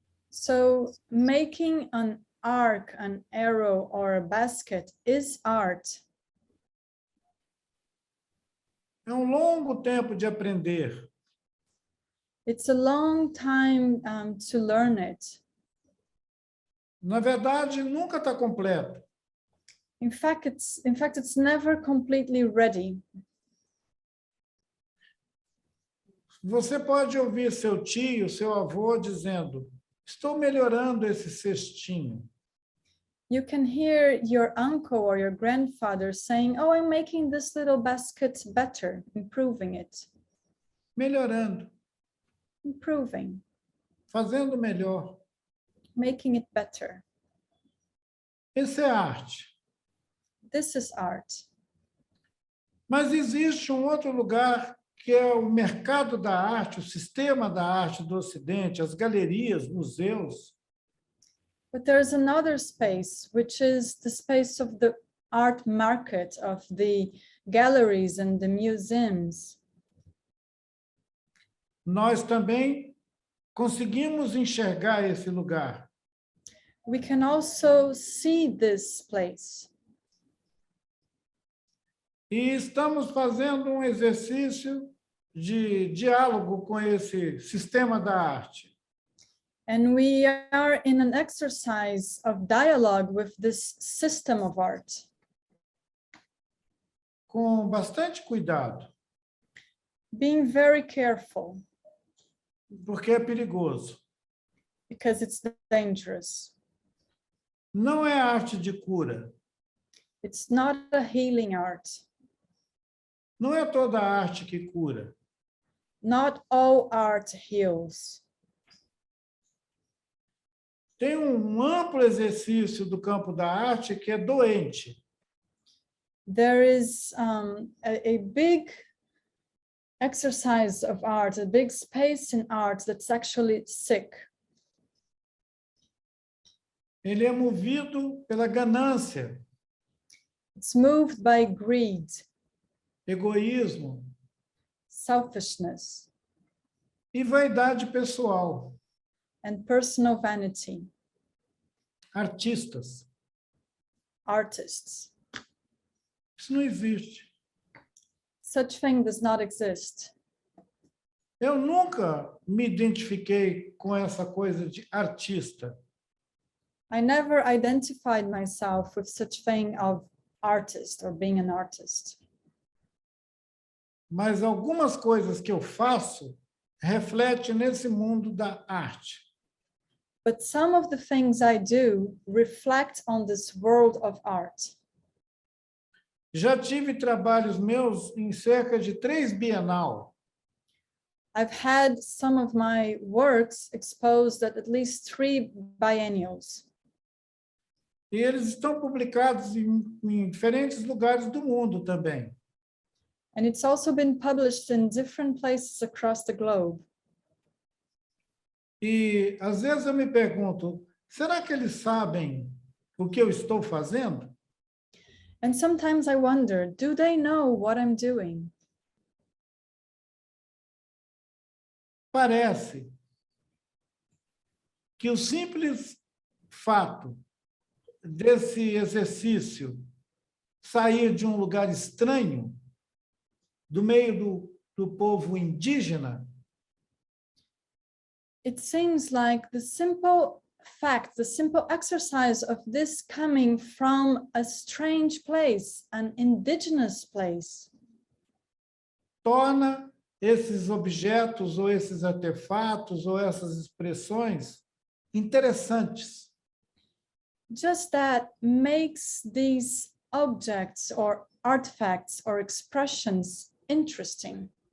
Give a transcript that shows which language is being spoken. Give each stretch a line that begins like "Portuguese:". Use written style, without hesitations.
English: So making an arc, an arrow, or a basket is art.
Portuguese: É um longo tempo de aprender.
English: It's a long time to learn it.
Portuguese: Na verdade, nunca está completo.
English: In fact, it's never completely ready.
Portuguese: Você pode ouvir seu tio, seu avô dizendo: estou melhorando esse cestinho.
English: You can hear your uncle or your grandfather saying, "Oh, I'm making this little basket better, improving it."
Portuguese: Melhorando,
English: Improving,
Portuguese: fazendo melhor.
English: making it better.
Portuguese: Isso é arte.
English: This is art.
Portuguese: Mas existe um outro lugar que é o mercado da arte, o sistema da arte do Ocidente, as galerias, museus.
English: But there's another space, which is the space of the art market, of the galleries and the museums.
Portuguese: Nós também conseguimos enxergar esse lugar.
English: We can also see this place.
Portuguese: E estamos fazendo um exercício de diálogo com esse sistema da arte.
English: And we are in an exercise of dialogue with this system of art.
Portuguese: Com bastante cuidado,
English: Being very careful,
Portuguese: porque é perigoso.
English: because it's dangerous.
Portuguese: Não é arte de cura.
English: It's not a healing art.
Portuguese: Não é toda arte que cura.
English: Not all art heals.
Portuguese: Tem um amplo exercício do campo da arte que é doente.
English: there is a big exercise of art, a big space in art that's actually sick.
Portuguese: Ele é movido pela ganância,
English: It's moved by greed,
Portuguese: egoísmo
English: selfishness,
Portuguese: e vaidade pessoal.
English: and personal vanity.
Portuguese: Artistas.
English: Artists.
Portuguese: Isso não existe.
English: Such thing does not exist.
Portuguese: Eu nunca me identifiquei com essa coisa de artista.
English: I never identified myself with such thing of artist or being an artist.
Portuguese: Mas algumas coisas que eu faço refletem nesse mundo da arte.
English: But some of the things I do reflect on this world of art.
Portuguese: Já tive trabalhos meus em cerca de 3 bienal.
English: I've had some of my works exposed at least 3 biennials.
Portuguese: E eles estão publicados em diferentes lugares do mundo também.
English: And it's also been published in different places across the globe.
Portuguese: E às vezes eu me pergunto, será que eles sabem o que eu estou fazendo?
English: And sometimes I wonder, do they know what I'm doing?
Portuguese: Parece que o simples fato desse exercício sair de um lugar estranho, do meio do povo indígena,
English: It seems like the simple fact, the simple exercise of this coming from a strange place, an indigenous place,
Portuguese: torna esses objetos ou esses artefatos ou essas expressões interessantes.
English: just that makes these objects or artifacts or expressions interesting.